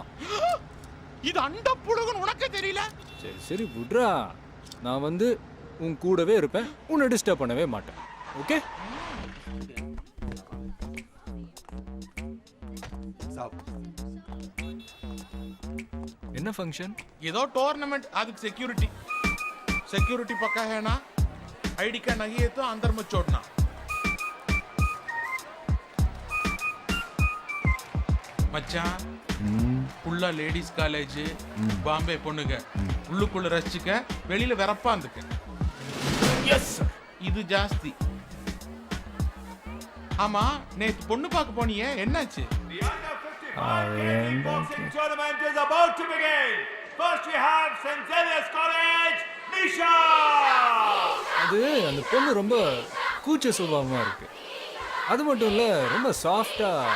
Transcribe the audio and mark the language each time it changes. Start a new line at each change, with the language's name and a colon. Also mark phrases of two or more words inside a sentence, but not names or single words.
Tamil: இது அந்த புழுகுன்னு உனக்கு தெரியல? சரி சரி விட்றா, நான் வந்து உன் கூடவே இருப்பேன், உன்னை டிஸ்டர்ப் பண்ணவே மாட்டேன். ஓகே? என்ன ஃபங்க்ஷன்?
Hindi: ஏதோ टूर्नामेंट, அதுக்கு सिक्योरिटी पक्का है ना? आईडी कार्ड नहीं है तो अंदर मत छोड़ना.
Tamil: மச்சான் ஃபுல்லா லேடிஸ் காலேஜ், பாம்பே பொண்ணுங்க, உள்ளுக்குள்ள ரசிச்சுக்க, வெளியில வெறப்பா இருந்துக்க. எஸ், இது ஜாஸ்தி. ஆமா, நேத்து பொண்ணு பார்க்க போனியே, என்னாச்சு?
English: tournament is about to begin. First we have St. Xavier's College, Nisha.
Tamil: அது அந்த பொண்ணு ரொம்ப கூச்ச சுபாவமா இருக்கு. அது மட்டும் இல்ல, ரொம்ப சாஃப்டா.